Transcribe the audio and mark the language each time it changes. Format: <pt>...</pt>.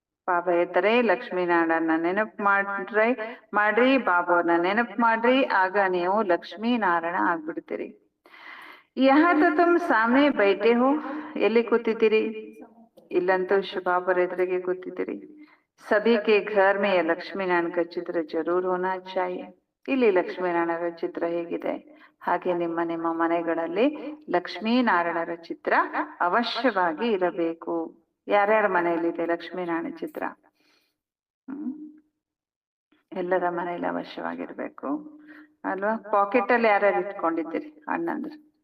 <kn>ಬಾಬಾ ಹೇಳ್ತಾರೆ, ಲಕ್ಷ್ಮೀನಾರಾಯಣ ನೆನಪು ಮಾಡ್ರಿ, ಬಾಬಾವ್ರನ್ನ ನೆನಪು ಮಾಡ್ರಿ, ಆಗ ನೀವು ಲಕ್ಷ್ಮೀನಾರಾಯಣ ಆಗ್ಬಿಡ್ತೀರಿ.</kn> <hi>ಯಹ ತೋ ತುಮ್ ಸಾಮ್ನೆ ಬೈಠೆ ಹೋ.</hi> <kn>ಎಲ್ಲಿ ಕೂತಿದ್ದೀರಿ? ಇಲ್ಲಂತೂ ಬಾಬಾರ ಎದುರಿಗೆ ಕೂತಿದ್ದೀರಿ.</kn> <hi>सभी के घर में ये लक्ष्मी नारायण का चित्र जरूर होना चाहिए.</hi> <kn>ಇಲ್ಲಿ ಲಕ್ಷ್ಮೀನಾರಾಯಣರ ಚಿತ್ರ ಹೇಗಿದೆ ಹಾಗೆ ನಿಮ್ಮ ನಿಮ್ಮ ಮನೆಗಳಲ್ಲಿ ಲಕ್ಷ್ಮೀನಾರಾಯಣರ ಚಿತ್ರ ಅವಶ್ಯವಾಗಿ ಇರಬೇಕು. ಯಾರ್ಯಾರ ಮನೆಯಲ್ಲಿದೆ ಲಕ್ಷ್ಮೀನಾರಾಯಣ ಚಿತ್ರ? ಎಲ್ಲರ ಮನೆಯಲ್ಲಿ ಅವಶ್ಯವಾಗಿರ್ಬೇಕು ಅಲ್ವಾ? ಪಾಕೆಟ್ ಅಲ್ಲಿ ಯಾರ್ಯಾರು ಇಟ್ಕೊಂಡಿದ್ದೀರಿ ಅಣ್ಣಂದ್ರೆ?</kn>